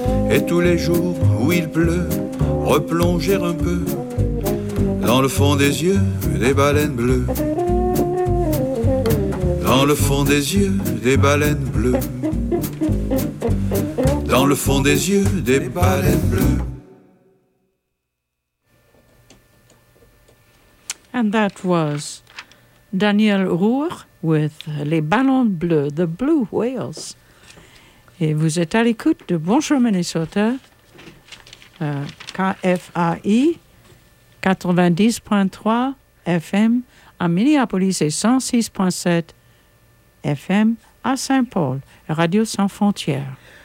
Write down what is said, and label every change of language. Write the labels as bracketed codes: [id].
[fr] Et tous les jours où il pleut, replonger un peu. Dans le fond des yeux, des baleines bleues. Dans le fond des yeux, des baleines bleues. Dans le fond des yeux, des baleines bleues. [en] And that was Daniel Roux with Les Ballons Bleus, the Blue Whales. [fr] Et vous êtes à l'écoute de Bonjour Minnesota, KFAI 90.3 FM à Minneapolis et 106.7 FM à Saint-Paul, Radio Sans Frontières.